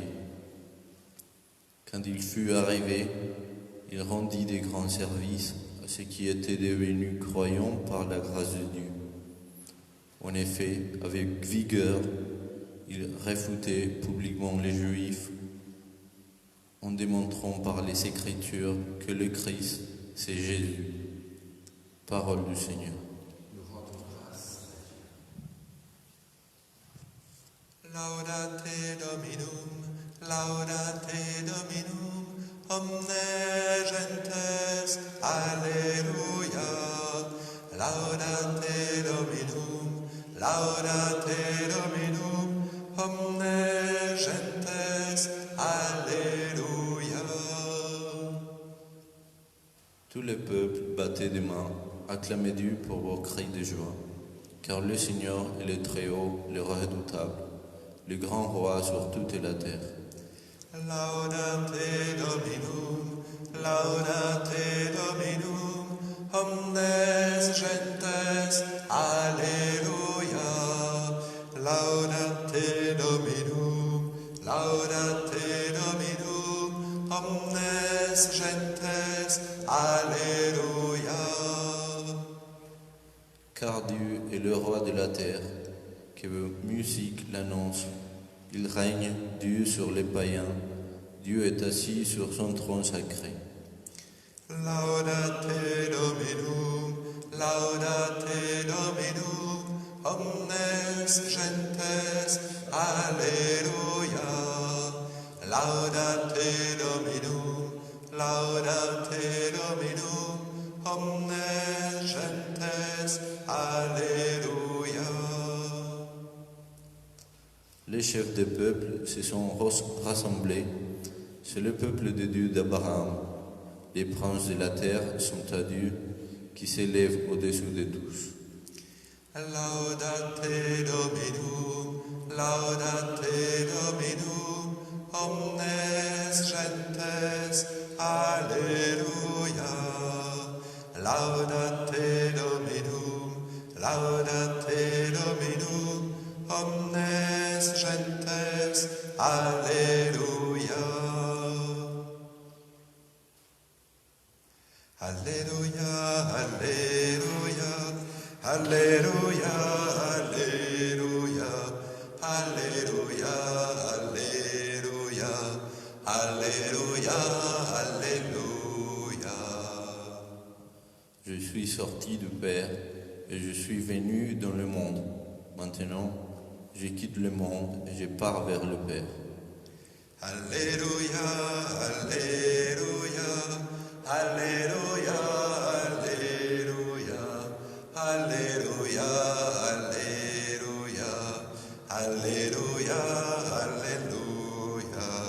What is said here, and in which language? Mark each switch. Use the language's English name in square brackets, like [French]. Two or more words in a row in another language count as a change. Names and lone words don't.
[French] Quand il fut arrivé, il rendit de grands services à ceux qui étaient devenus croyants par la grâce de Dieu. En effet, avec vigueur, il réfutait publiquement les Juifs en démontrant par les Écritures que le Christ, c'est Jésus. Parole du Seigneur. [Latin] Laudate Dominum, omne gentes, Alleluia. Laudate Dominum, omne gentes, Alleluia. [French] Tout le peuple battait des mains, acclamait Dieu pour vos cris de joie, car le Seigneur est le Très-Haut, le redoutable, le grand roi sur toute la terre. [Latin] Laudate Dominum, omnes gentes, Alleluia. Laudate Dominum, omnes gentes, Alleluia. [French] Car Dieu est le roi de la terre, que vos musiques l'annoncent. Il règne, Dieu sur les païens. Dieu est assis sur son trône sacré. [Latin] Laudate Dominum, omnes gentes, Alleluia. Laudate Dominum, omnes gentes, Alleluia. [French] Les chefs des peuples se sont rassemblés. C'est le peuple de Dieu d'Abraham. Les princes de la terre sont à Dieu, qui s'élève au-dessus de tous. [Latin] Laudate Dominum, omnes gentes, Alleluia. Laudate Dominum, omnes gentes, Alleluia. Alleluia, Alleluia, Alleluia, Alleluia, Alleluia, Alléluia, Alléluia. [French] Je suis sorti du Père et je suis venu dans le monde. Maintenant, je quitte le monde et je pars vers le Père. [Latin] Alléluia, Alléluia, Alléluia, Alléluia, Alléluia, Alléluia, Alléluia, Alléluia.